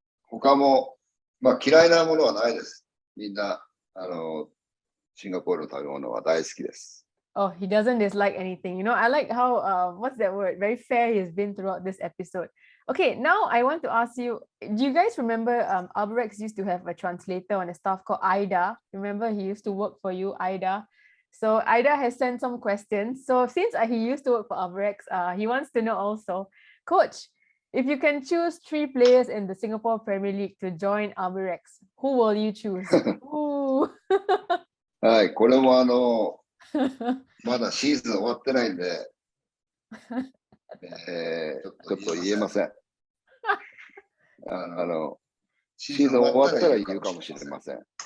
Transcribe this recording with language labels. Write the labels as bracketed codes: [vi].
[ja] 他も、まあ嫌いなものはないです。みんな、シンガポールの食べ物は大好きです。 [en] Oh, he doesn't dislike anything. I like how, what's that word? Very fair he has been throughout this episode. Okay, now I want to ask you, do you guys remember Albirex used to have a translator on the staff called Ida? Remember he used to work for you, Ida? So Ida has sent some questions. So since he used to work for Albirex, he wants to know also, Coach, if you can choose 3 players in the Singapore Premier League to join Albirex, who will you choose? Ooh. [ja] はい、これもまだシーズン終わってないんで、ちょっと言えません。シーズン終わったら言うかもしれません。